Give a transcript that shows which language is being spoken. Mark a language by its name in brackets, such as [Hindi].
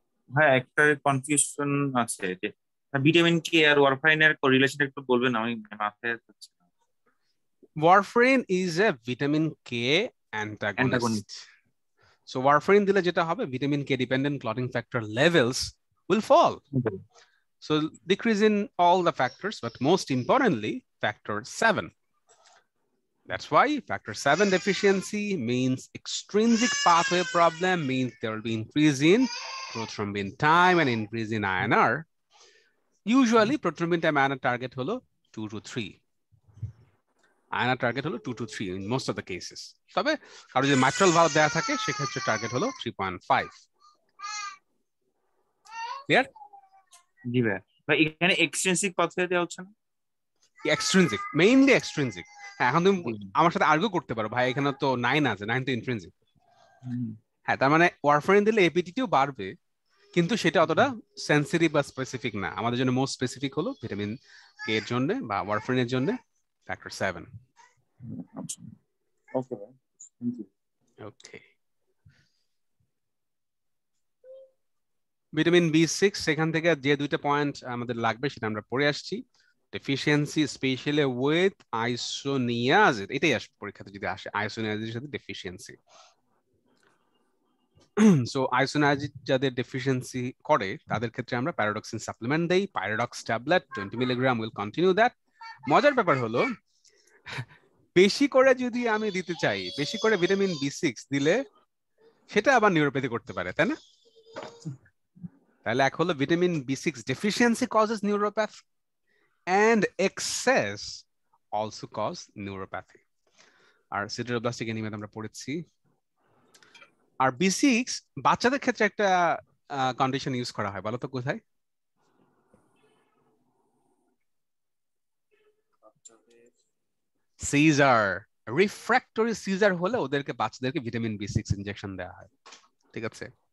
[Bangla] হ্যাঁ, একটা কনফিউশন আছে যে ভিটামিন কে আর ওয়ারফারিনের রিলেশন একটু বলবেন, আমি মাথায় থাকছে না। [English] Warfarin is a vitamin K antagonist. [Bangla] So warfarin দিলে যেটা হবে, vitamin K dependent clotting factor levels will fall. [English] So decrease in all the factors, but most importantly, factor 7. That's why factor 7 deficiency means extrinsic pathway problem, means there will be increase in prothrombin time and increase in INR. Usually prothrombin time INR target holo 2 to 3. INR target holo 2 to 3 in most of the cases. [Bangla] তবে কারো যদি mitral valve দেয়া থাকে সেক্ষেত্রে target হলো 3.5. [English] Clear? [Bangla] জি ভাই এখানে extrinsic pathway দেওয়া হচ্ছে না [English] Extrinsic, mainly extrinsic. [Bangla] এখন তুমি আমার সাথে আর্গু করতে পারো ভাই এখানে তো 9 আছে, 9 তো ইন্ট্রিনসিক। হ্যাঁ, তার মানে ওয়ারফারিন দিলে এপিটিটিও বাড়বে, কিন্তু সেটা অতটা সেন্সিটিভ বা স্পেসিফিক না। আমাদের জন্য মোস্ট স্পেসিফিক হলো ভিটামিন কে এর জন্য বা ওয়ারফারিনের জন্য ফ্যাক্টর 7। ওকে ভাই, থ্যাংক ইউ। ওকে, ভিটামিন বি6 সেখান থেকে যে দুইটা পয়েন্ট আমাদের লাগবে সেটা আমরা পড়ে আসছি। ডেফিসিয়েন্সি স্পেশালি উইথ আইসোনিয়াজিড, এটাই আসবে পরীক্ষাতে যদি আসে, আইসোনিয়াজিডের সাথে ডেফিসিয়েন্সি। সো আইসোনিয়াজিড যাদের ডেফিসিয়েন্সি করে তাদের ক্ষেত্রে আমরা প্যারাডক্সিন সাপ্লিমেন্ট দেই, paradox tablet 20 milligram, [English] Will continue that. [Bangla] মজার ব্যাপার হলো বেশি করে যদি আমি দিতে চাই, বেশি করে ভিটামিন বি6 দিলে সেটা আবার নিউরোপ্যাথি করতে পারে, তাই না? তাহলে এক হলো vitamin বি6 [English] deficiency causes neuropathy and excess also cause neuropathy. [Bangla] আর সিডেরোব্লাস্টিক anaemia আমরা পড়েছি। আর বি6 বাচ্চাদের ক্ষেত্রে একটা কন্ডিশন ইউজ করা হয়, বলো তো কোথায়? সিজার, রিফ্র্যাক্টরি সিজার হলে ওদেরকে বাচ্চাদেরকে ভিটামিন বি6 ইনজেকশন দেওয়া হয়, ঠিক আছে?